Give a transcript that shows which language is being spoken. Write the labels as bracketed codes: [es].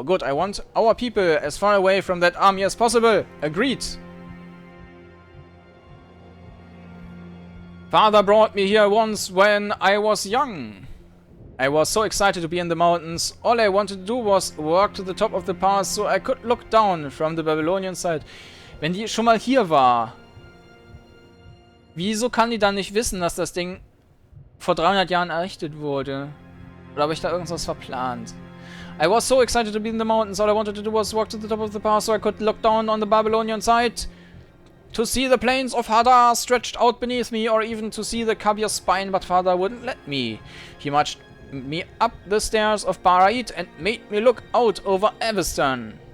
[en] Good, I want our people as far away from that army as possible. Agreed. Father brought me here once when I was young. I was so excited to be in the mountains. All I wanted to do was walk to the top of the pass so I could look down from the Babylonian side. [de] Wenn die schon mal hier war, wieso kann die dann nicht wissen, dass das Ding vor 300 Jahren errichtet wurde? Oder habe ich da irgendwas verplant? [en] I was so excited to be in the mountains. All I wanted to do was walk to the top of the pass so I could look down on the Babylonian side. To see the plains of Hadar stretched out beneath me, or even to see the Kabir spine, but father wouldn't let me. He marched me up the stairs of Barait and made me look out over Avestan.